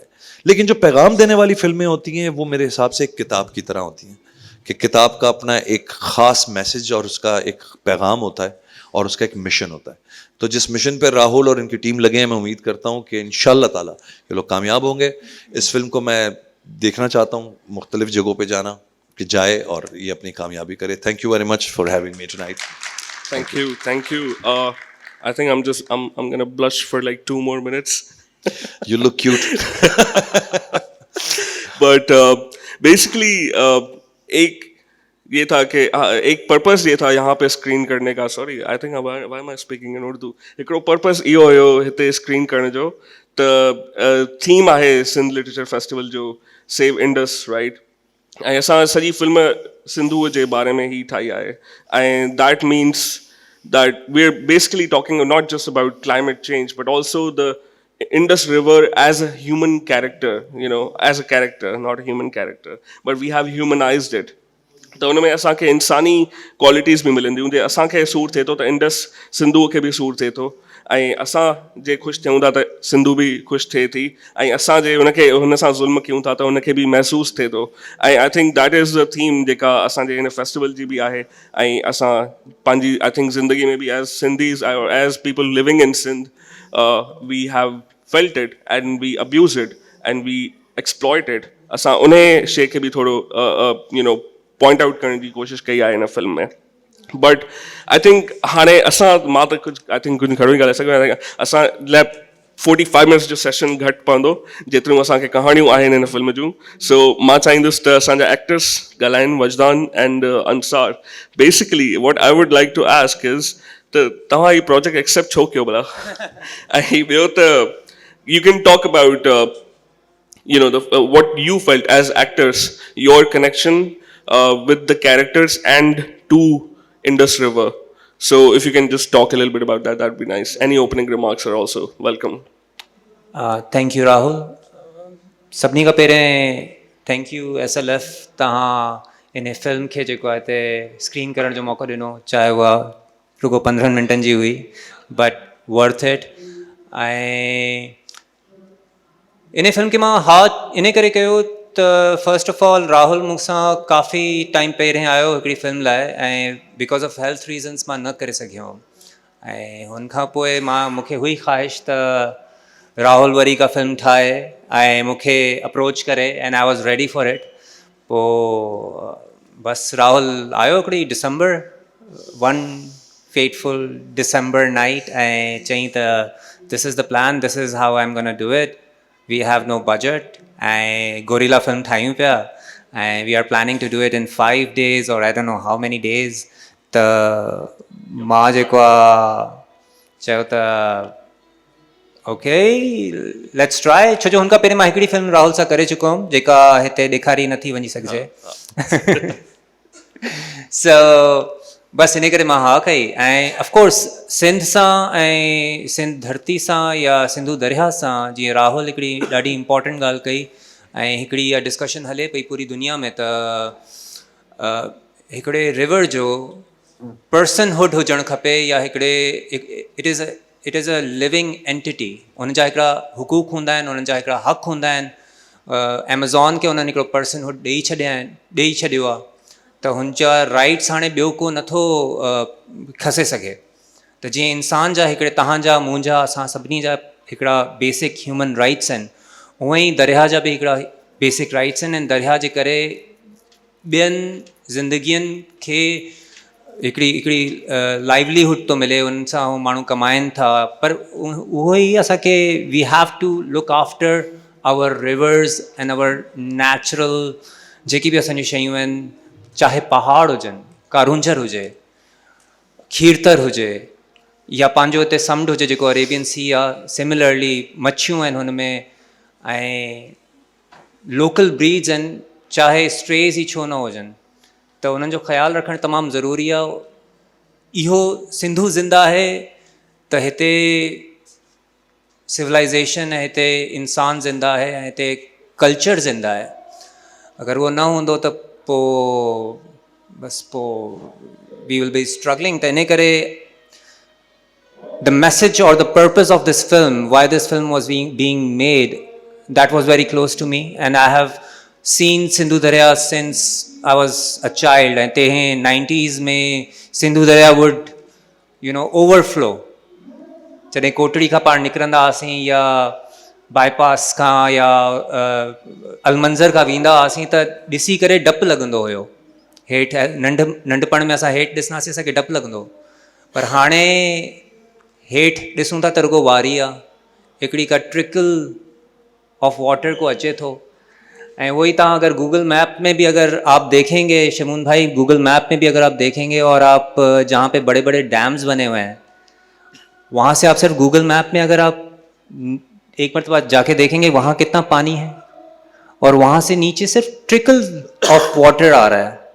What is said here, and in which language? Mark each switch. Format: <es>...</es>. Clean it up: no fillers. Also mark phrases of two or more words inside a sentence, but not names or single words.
<ur>لیکن جو پیغام دینے والی فلمیں ہوتی ہیں وہ میرے حساب سے ایک کتاب کی طرح ہوتی ہیں، کہ کتاب کا اپنا ایک خاص میسج اور اس کا ایک پیغام ہوتا ہے، اور اس کا ایک مشن ہوتا ہے. تو جس مشن پر راہل اور ان کی ٹیم لگے ہیں، میں امید کرتا ہوں کہ</ur> <ar>إن شاء الله تعالى</ar> <ur>یہ لوگ کامیاب ہوں گے. اس فلم کو میں دیکھنا چاہتا ہوں، مختلف جگہوں پے جانا کہ جائے اور یہ اپنی کامیابی کرے.</ur> <en>Thank you very much for having me tonight. Thank you, thank you. I think I'm gonna blush for like 2 more minutes. You look cute. But basically</en> <ur>ایک یہ تھا کہ ایک پرپس یہ تھا یہاں پے اسکرین کرنے کا.</ur> <en>सॉरी, I think why am I speaking in Urdu.</en> <sd>हिकिड़ो पर्पस इहो हुयो हिते स्क्रीन करण जो, त थीम आहे सिंध लिटरेचर फेस्टिवल जो सेव इंडस, राइट। ऐं असां सॼी फिल्म सिंधूअ जे बारे में ई ठाही आहे, ऐं</sd> <en>that means that we're basically talking not just about climate change, but also the Indus River as a human character, you know, as a character, not a human character, but we have humanized it.</en> <sd>तो उनमें असांखे इंसानी क्वालिटीज़ बि मिलंदियूं, जे असांखे सूर थिए थो त इंडस सिंधूअ खे बि सूर थिए थो, ऐं असां जे ख़ुशि थियूं था त सिंधू बि ख़ुशि थिए थी, ऐं असां जे हुनखे हुन सां ज़ुल्म कयूं था त हुनखे बि महसूसु थिए थो। ऐं</sd> <en>I think that is the theme</en> <sd>जेका असांजे हिन फेस्टिवल जी बि आहे। ऐं असां पंहिंजी</sd> <en>I think</en> <sd>ज़िंदगी में बि</sd> <en>as Sindhis as people living in Sindh we have felt it and we abuse it and we exploit it.</en> <sd>असां उन शइ खे बि थोरो</sd> <en>you know point out</en> <sd>करने की कोशिश कई आहे हिन फिल्म में।</sd> <en>but I think</en> <sd>हाणे असां मां त कुझु</sd> <en>I think</en> <sd>कुझु घणो ई ॻाल्हाए सघां, असां लाइ 45 मिनट्स जो सेशन घटि पवंदो जेतिरियूं असांखे कहाणियूं आहिनि हिन फिल्म जूं। सो मां चाहींदुसि त असांजा एक्टर्स ॻाल्हाइनि, वजदान एंड अंसार।</sd> <en>basically what I would like to ask is</en> <sd>त तव्हां हीउ प्रोजेक्ट एक्सेप्ट छो कयो भला? ऐं ॿियो त</sd> <en>you can talk about you know what you felt as actors, your connection with the characters and to Indus River. So if you can just talk a little bit about that, that would be nice. Any opening remarks are also welcome. thank you Rahul.</en> <sd>सभिनी खां पहिरें</sd> <en>thank you</en> <sd>SLF, तव्हां इन फिल्म खे जेको आहे हिते स्क्रीन करण जो मौक़ो ॾिनो, चाहे उहा रुगो 15 मिंटनि जी हुई,</sd> <en>but worth it.</en> <sd>ऐं इन फिल्म खे मां हा इन करे कयो त</sd> <en>first of all</en> <sd>राहुल मूंसां काफ़ी टाइम पहिरें आयो हिकिड़ी फिल्म लाइ, ऐं</sd> <en>because of health reasons</en> <sd>मां न करे सघियो हुउमि। ऐं हुन खां पोइ मूंखे हुई ख़्वाहिश त राहुल वरी का फिल्म ठाहे ऐं मूंखे अप्रोच करे,</sd> <en>and I was ready for it.</en> <sd>पोइ बस राहुल आयो हिकिड़ी डिसंबर,</sd> <en>one fateful December night,</en> <sd>ऐं चई त</sd> <en>this is the plan, this is how I am gonna do it, we have no budget,</en> <sd>ऐं गोरिल्ला फिल्म ठाहियूं पिया, ऐं</sd> <en>we are planning to do it in 5 days और I don't know how many days।</en> <sd>त मां जेको आहे चयो त</sd> <en>okay let's try</en> <sd>छो जो हुनखां पहिरीं मां हिकिड़ी फिल्म राहुल सां करे चुको हुउमि जेका हिते ॾेखारी नथी वञी सघिजे सो बसि इन करे मां हा कई ऐं ऑफकोर्स सिंध सां ऐं सिंध धरती सां या सिंधु दरिया सां जीअं राहुल हिकिड़ी ॾाढी इम्पॉर्टेंट ॻाल्हि कई ऐं हिकिड़ी इहा डिस्कशन हले पई पूरी दुनिया में त हिकिड़े रिवर जो पर्सनहुड हुजणु खपे या हिकिड़े</sd> <en>it is a living entity</en> <sd>हुन जा हिकिड़ा हुकूक हूंदा आहिनि हुननि जा हिकिड़ा हक़ हूंदा आहिनि एमेज़ॉन खे हुननि हिकिड़ो पर्सनहुड ॾेई छॾियो आहे त हुनजा राइट्स हाणे ॿियो को नथो खसे सघे त जीअं इंसान जा हिकिड़े तव्हांजा मुंहिंजा असां सभिनी जा हिकिड़ा</sd> <en>basic human rights</en> <sd>आहिनि उअं ई दरिया जा बि हिकिड़ा</sd> <en>basic rights</en> <sd>आहिनि ऐं दरिया जे करे ॿियनि ज़िंदगियुनि खे हिकिड़ी लाइवलीहुड थो मिले उन सां उहे माण्हू कमाइनि था पर उहो ई असांखे</sd> <en>we have to look after our rivers and our natural</en> <sd>जेकी बि असांजी शयूं आहिनि चाहे पहाड़ हुजनि कारूंझर हुजे खीरतर हुजे या पंहिंजो हिते समुंड हुजे जेको अरेबियन सी आहे सिमिलरली मच्छियूं आहिनि हुन में ऐं</sd> <en>local breeds</en> <sd>आहिनि चाहे स्ट्रेज ई छो न हुजनि त उन्हनि जो ख़्यालु रखणु तमामु ज़रूरी आहे इहो सिंधु ज़िंदा आहे त हिते सिविलाइज़ेशन ऐं हिते इंसान ज़िंदा आहे ऐं हिते कल्चर ज़िंदा आहे अगरि उहो न हूंदो त पोइ बसि पोइ</sd> <en>we will be struggling</en> <sd>त इन करे</sd> <en>the message or the purpose of this film, why this film was being made, that was very close to me. And I have seen Sindhu Darya since I was a child. And in 90s में Sindhu Darya would, overflow.</en> <sd>जॾहिं कोटड़ी खां पाण निकिरंदा हुआसीं या बाईपास खां या अलमंज़र खां वेंदा हुआसीं त ॾिसी करे डपु लॻंदो हुयो हेठि नंढपण में असां हेठि ॾिसंदासीं असांखे डपु लॻंदो पर हाणे हेठि ॾिसूं था त रुगो वारी आहे हिकिड़ी का</sd> <en>trickle of water</en> <sd>को अचे थो ऐं वही तव्हां</sd> <ur>اگر گوگل میپ میں بھی اگر آپ دیکھیں گے شمعون بھائی گوگل میپ میں بھی اگر آپ دیکھیں گے اور آپ جہاں پے بڑے بڑے ڈیمز بنے ہوئے ہیں وہاں سے آپ صرف گوگل میپ میں اگر آپ ایک مرتبہ جا کے دیکھیں گے وہاں کتنا پانی ہے اور وہاں سے نیچے صرف</ur> <en>trickle of water</en> <ur>آ رہا ہے</ur>